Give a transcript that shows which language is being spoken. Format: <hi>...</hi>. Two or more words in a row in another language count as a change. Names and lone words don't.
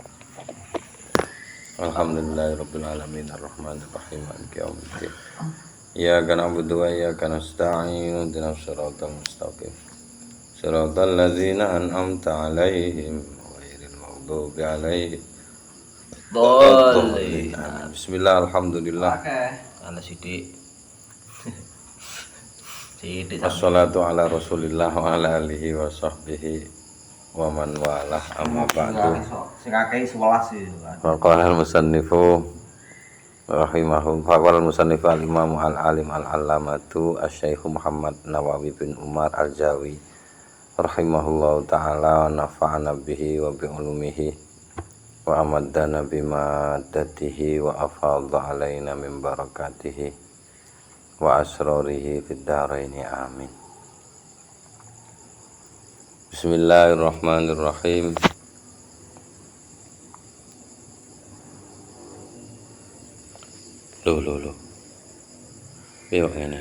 <ar>الحمد لله رب العالمين الرحمن الرحيم مالك يوم الدين. إياك نعبد وإياك نستعين. اهدنا الصراط المستقيم صراط الذين أنعمت عليهم غير المغضوب عليهم</ar> <id>Boleh. Bismillah, alhamdulillah.</id> <jv>Ana sithik. Sithik.</jv> <ar>والصلاة على رسول الله وعلى آله وصحبه ومن والاه أما بعد.</ar> <jv>Sing akeh 11 iki.</jv> <ar>قال المصنف رحمهم فقال المصنف الإمام العالم العلامة الشيخ محمد نووي بن عمر الجاوي رحمه الله تعالى ونفعنا به وبعلومه وأمدنا بمدداته وأفاض علينا من بركاته وأسراره في الدارين آمين. بسم الله الرحمن الرحيم.</ar> <jv>Loh. Yo ngene.</jv>